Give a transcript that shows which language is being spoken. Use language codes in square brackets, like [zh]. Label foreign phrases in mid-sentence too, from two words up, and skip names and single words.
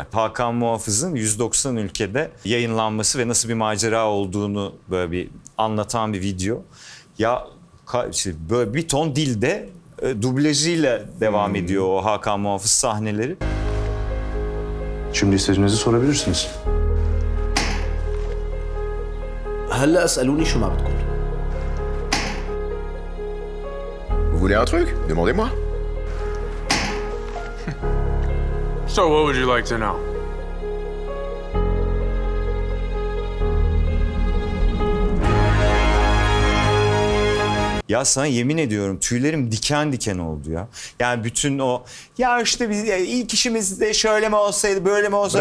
[tr] Hakan Muhafız'ın 190 ülkede yayınlanması ve nasıl bir macera olduğunu böyle bir anlatan bir video. Ya böyle bir ton dilde dublajıyla devam ediyor o Hakan Muhafız sahneleri. Şimdi istediğinizi sorabilirsiniz. [ar] هلا اسالوني شو ما بدكم. [fr] Vous voulez un truc? Demandez-moi. [en] So what would you like to know? [tr] Ya sana yemin ediyorum tüylerim diken diken oldu ya. Yani bütün o ya işte biz ilk işimiz de şöyle mi olsaydı böyle mi olsaydı